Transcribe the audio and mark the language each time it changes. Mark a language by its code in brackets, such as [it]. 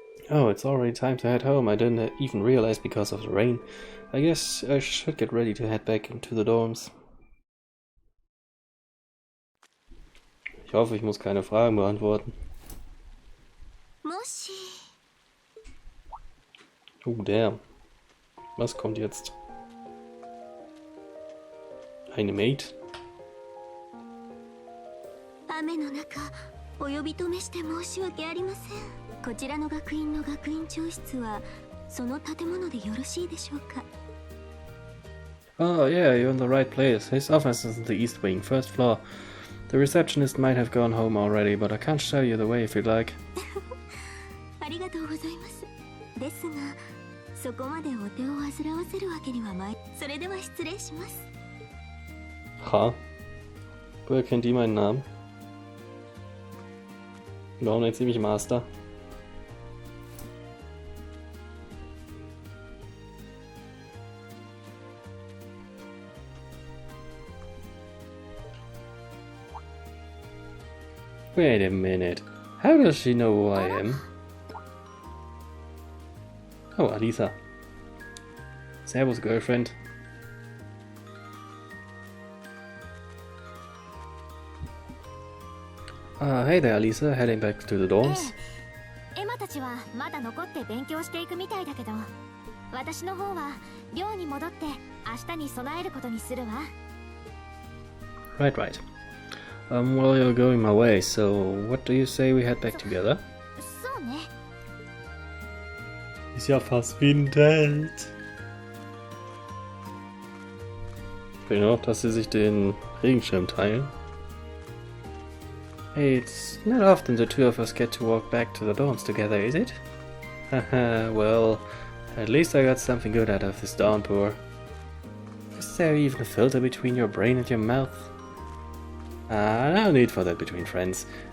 [en] Oh, it's already time to head home. I didn't even realize because of the rain. I guess I should get ready to head back into the dorms. [de] Ich hoffe, ich muss keine Fragen beantworten. Oh, damn. Was kommt jetzt? Eine Maid? [ja] 雨の中お呼び止めして申し訳ありません。こちらの学院の学院長室はその建物でよろしいでしょうか。 [en] Oh yeah, you're in the right place. His office is in the east wing, first floor. The receptionist might have gone home already, but I can't show you the way if you'd like. [ja] ありがとうございます。ですが、そこまでお手を煩わせるわけにはまい。それでは失礼します。 Ha? [de] Woher kennt die meinen Namen? Warum nennt sie mich Master? [en] Wait a minute. How does she know who I am? Oh, Alisa. Servus, girlfriend. Hey there, Alisa. Heading back to the dorms. [ja] エマたちはまだ残って勉強していくみたいだけど、私の方は寮に戻って明日に備えることにするわ。 [en] Right, right. Well, you're going my way, so what do you say we head back together? [ja] そうね。 [de] Ist ja fast wie ein Date. Ich will noch, dass sie sich den Regenschirm teilen. [en] Hey, it's not often the two of us get to walk back to the dorms together, is it? Haha, well, at least I got something good out of this downpour. Is there even a filter between your brain and your mouth? No need for that between friends.